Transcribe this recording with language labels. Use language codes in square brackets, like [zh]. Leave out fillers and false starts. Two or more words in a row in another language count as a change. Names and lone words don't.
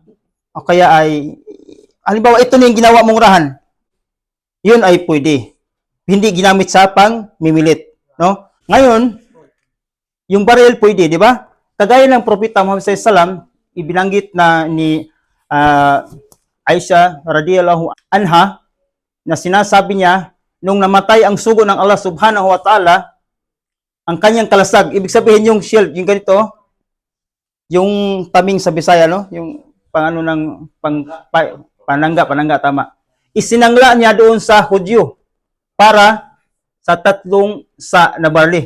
[tl] O kaya ay, halimbawa, ito na yung ginawa mong rahan. Yun ay pwede. Hindi ginamit sa pang-mimilit, no? Ngayon, yung baril pwede, di ba? Kagaya ng Propeta Muhammad SAW, ibinanggit na ni Aisha [ar] رضي الله عنها, [tl] na sinasabi niya, nung namatay ang sugo ng Allah [ar] سبحانه وتعالى, [tl] ang kanyang kalasag, ibig sabihin yung shield, yung ganito, yung taming sa Bisaya, no? Yung pangano ng panangga, tama. Isinangla niya doon sa Hudyo para sa 3 sa na barley.